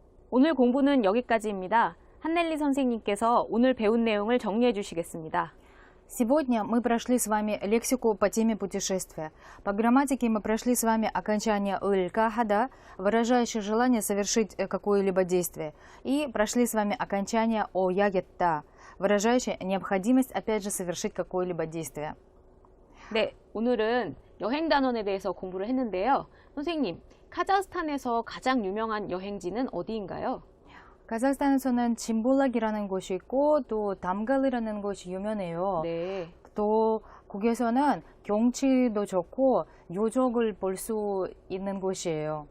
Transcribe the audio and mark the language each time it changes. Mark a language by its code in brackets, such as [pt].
[ko] 오늘 공부는 여기까지입니다. 한넬리 선생님께서 오늘 배운 내용을 정리해 주시겠습니다. [ru] Сегодня мы прошли с вами лексику по теме путешествия. По грамматике мы прошли с вами окончание «ылька», «хада», выражающее желание совершить какое-либо действие. И прошли с вами окончание «о ягетта», выражающее необходимость, опять же, совершить какое-либо действие. [ko] 네, 오늘은 여행 단원에 대해서 공부를 했는데요. 선생님, 카자흐스탄에서 가장 유명한 여행지는 어디인가요? 카자흐스탄에서는 짐볼락이라는 곳이 있고 또 담갈이라는 곳이 유명해요. 네. 또 거기에서는 경치도 좋고 유적을 볼 수 있는 곳이에요.